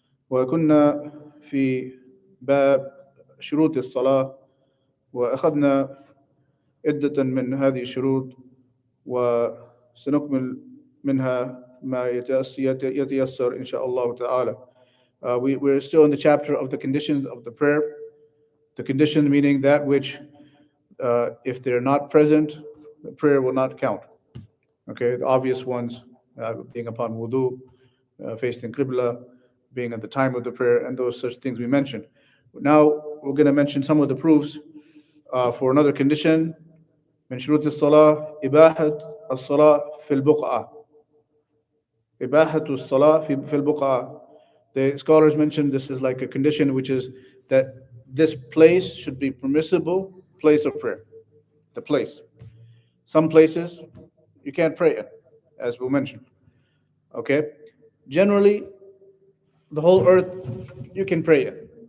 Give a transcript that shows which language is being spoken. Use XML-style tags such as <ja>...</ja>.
<ar>وكنا في باب شروط الصلاة، وأخذنا عدة من هذه الشروط، وسنكمل منها ما يتيسر إن شاء الله تعالى.</ar> <en>We're still in the chapter of the conditions of the prayer. The condition meaning that which, if they're not present, the prayer will not count. Okay, the obvious ones, being upon wudu, facing qibla, being at the time of the prayer, and those such things we mentioned. Now we're going to mention some of the proofs for another condition.</en> <ar>من شروط الصلاة إباحة الصلاة في البقعة. إباحة الصلاة في البقعة.</ar> <en>The scholars mentioned this is like a condition, which is that this place should be permissible place of prayer. The place. Some places you can't pray in, as we mentioned. Okay? Generally, the whole earth you can pray in.</en>